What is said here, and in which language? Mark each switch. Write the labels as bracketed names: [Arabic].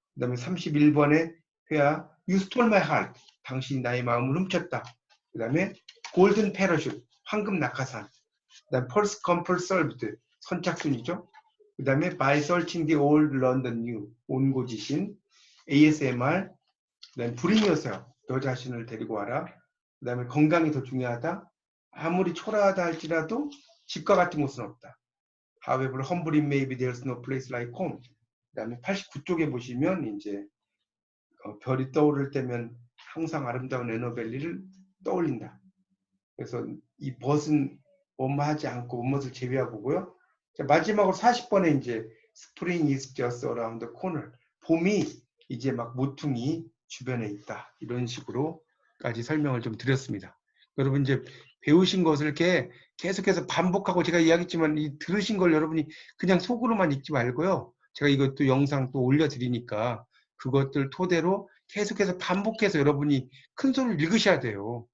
[Korean] 그 다음에 31번에 회화 [English] You stole my heart. [Korean] 당신이 나의 마음을 훔쳤다. 그 다음에 [English] golden parachute. [Korean] 황금 낙하산. 그 다음에 [English] first come first served. [Korean] 선착순이죠. 그 다음에 [English] by searching the old London new. [Korean] 온고지신. ASMR. 그 다음에 [English] bring yourself. [Korean] 너 자신을 데리고 와라. 그 다음에 건강이 더 중요하다. 아무리 초라하다 할지라도 집과 같은 곳은 없다. [English] However humble it may be, there's no place like home. [Korean] 그 다음에 89쪽에 보시면 이제 별이 떠오를 때면 항상 아름다운 에너밸리를 떠올린다. 그래서 이 벗은 뭐뭐하지 않고 뭐뭇을 제외하고요. 마지막으로 40번에 이제 [English] Spring is just around the corner. [Korean] 봄이 이제 막 모퉁이 주변에 있다. 이런 식으로까지 설명을 좀 드렸습니다. 여러분 이제 배우신 것을 이렇게 계속해서 반복하고 제가 이야기했지만 이 들으신 걸 여러분이 그냥 속으로만 읽지 말고요. 제가 이것도 영상 또 올려드리니까 그것들 토대로 계속해서 반복해서 여러분이 큰 소리를 읽으셔야 돼요.